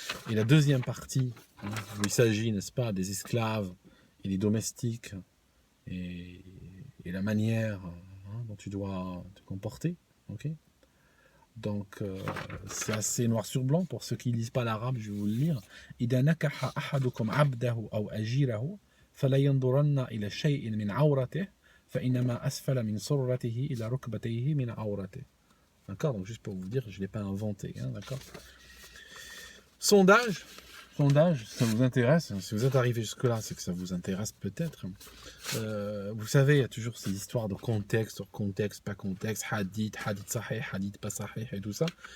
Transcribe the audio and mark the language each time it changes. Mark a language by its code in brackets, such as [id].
[fr] Et la deuxième partie, hein, où il s'agit, n'est-ce pas, des esclaves et des domestiques et la manière dont tu dois te comporter. Okay. Donc, c'est assez noir sur blanc. Pour ceux qui ne lisent pas l'arabe, je vais vous le lire. [ar] إذا نكح أحدكم عبده أو أجيره فلا ينظرن إلى شيء من عورته فإنما أسفل من سرته إلى ركبتيه من عورته. [fr] D'accord. Donc, juste pour vous dire, je ne l'ai pas inventé. Hein, d'accord. Sondage, si ça vous intéresse, si vous êtes arrivé jusque-là, c'est que ça vous intéresse peut-être. Vous savez, il y a toujours ces histoires de contexte, sur contexte, pas contexte, hadith sahih, hadith pas sahih et tout ça.